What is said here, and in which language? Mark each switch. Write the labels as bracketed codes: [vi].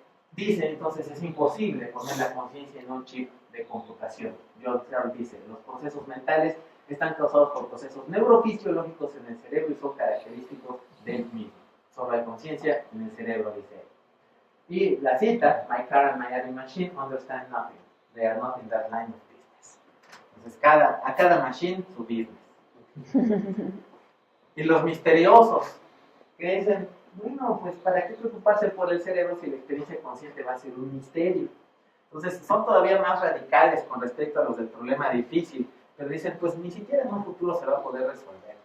[es] Dice entonces: es imposible poner la conciencia en un chip de computación. John Searle dice: los procesos mentales están causados por procesos neurofisiológicos en el cerebro y son característicos del mismo. Solo hay conciencia en el cerebro, dice él. Y la cita, [en] my car and my adding machine understand nothing. They are not in that line of business. [es] Entonces, a cada machine su business. Y los misteriosos, que dicen, bueno, pues ¿para qué preocuparse por el cerebro si la experiencia consciente va a ser un misterio? Entonces, son todavía más radicales con respecto a los del problema difícil, pero dicen, pues ni siquiera en un futuro se va a poder resolver.